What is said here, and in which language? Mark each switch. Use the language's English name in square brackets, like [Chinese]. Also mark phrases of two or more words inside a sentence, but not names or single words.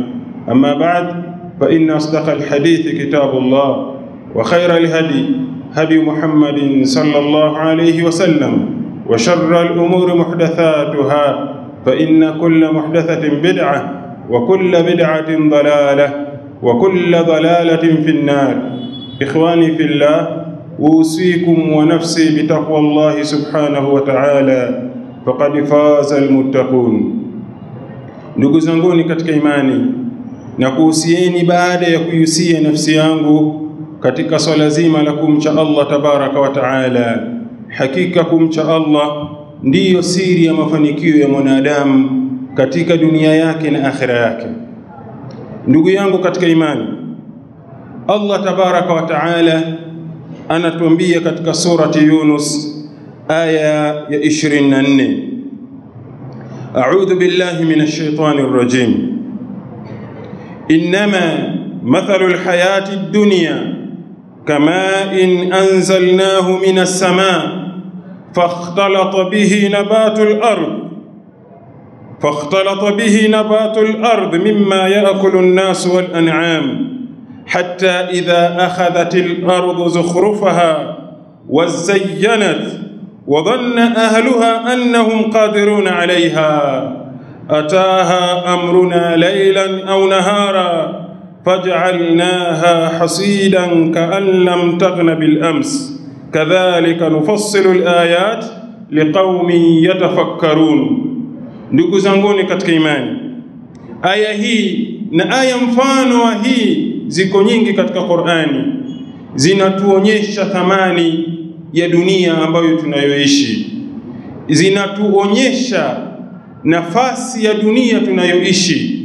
[Arabic] أما بعد، فإن أصدق الحديث كتاب الله، وخير الهدي هدي محمد صلى الله عليه وسلم، وشر الأمور محدثاتها، فإن كل محدثة بدعة وكل بدعة ضلالة وكل ضلالة في النار. إخواني في الله، أوصيكم ونفسي بتقوى الله سبحانه وتعالى، فقد فاز المتقون. [Swahili] Ndugu zanguni katika imani, na kuhusieni baada ya kuhusia nafsi yangu katika swala zima la kumcha Allah [Arabic] تبارك وتعالى. [Swahili] Hakika kumcha Allah ndiyo siri ya mafanikio ya mwanadamu katika dunia yake na akhira yake. Ndugu yangu katika imani, Allah [Arabic] تبارك وتعالى [Swahili] anatuambia katika surati Yunus aya ya 24: [Arabic] أعوذ بالله من الشيطان الرجيم. إنما مثل الحياة الدنيا كماء أنزلناه من السماء فاختلط به نبات الأرض مما يأكل الناس والأنعام حتى إذا أخذت الأرض زخرفها وزينت وظن أهلها أنهم قادرون عليها أتاها أمرنا ليلا أو نهارا فجعلناها حصيدا كأن لم تغن بالأمس كذلك نفصل الآيات لقوم يتفكرون. [Swahili] Ndugu zanguni katika imani, aya hii na aya mfano wa hii ziko nyingi katika Qur'ani, zinatuonyesha thamani ya dunia ambayo tunayoishi, zinatuonyesha nafasi ya dunia tunayoishi.